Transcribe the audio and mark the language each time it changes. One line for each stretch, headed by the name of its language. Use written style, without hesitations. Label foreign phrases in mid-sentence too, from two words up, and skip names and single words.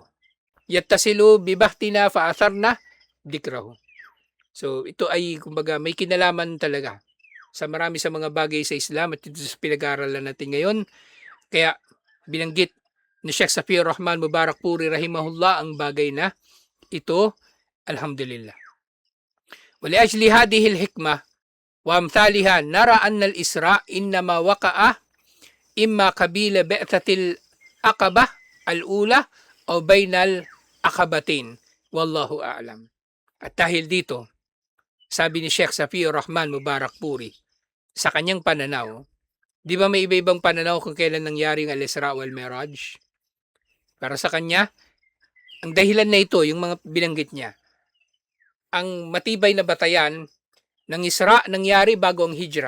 Arabic: يتصل ببحثنا فأثرنا ذكره.
Filipino: So ito ay kumbaga may kinalaman talaga sa marami sa mga bagay sa Islam at ito sa pinag-aaralan natin ngayon. Kaya binanggit ni Sheikh Safiur Rahman Mubarakpuri rahimahullah ang bagay na ito, alhamdulillah.
Arabic: ولأجل هذه الحكمة وأمثالها نرى أن الإسراء إنما وقع إما قبيل بيعة العقبة الأولى أو بين العقبتين.
Filipino: Wallahu a'lam. At dahil dito, sabi ni Sheikh Safiur Rahman Mubarak Puri, sa kanyang pananaw, di ba may iba-ibang pananaw kung kailan nangyari ang Al-Isra wal Miraj? Para sa kanya, ang dahilan na ito, yung mga binanggit niya, ang matibay na batayan ng Isra nangyari bago ang Hijrah.